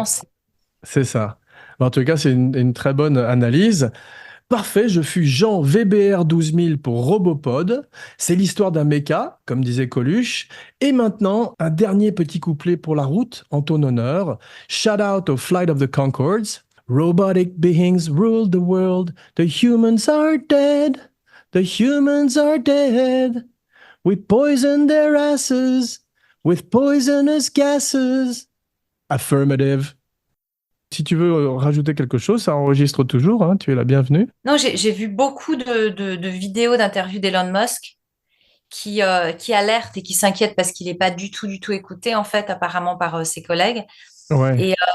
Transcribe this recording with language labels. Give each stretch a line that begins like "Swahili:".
French: ouais. C'est ça. En tout cas, c'est une très bonne analyse. Parfait, je fus Jean VBR 12000 pour Robopod. C'est l'histoire d'un méca, comme disait Coluche. Et maintenant, un dernier petit couplet pour la route, en ton honneur.
English: Shout out au Flight of the Conchords. Robotic beings rule the world. The humans are dead. The humans are dead. We poison their asses with poisonous gases. Affirmative.
French: Si tu veux rajouter quelque chose, ça enregistre toujours, hein, tu es la bienvenue. Non, j'ai vu beaucoup de vidéos d'interviews d'Elon Musk qui alertent et qui s'inquiètent parce qu'il n'est pas du tout écouté, en fait, apparemment par ses collègues. Ouais.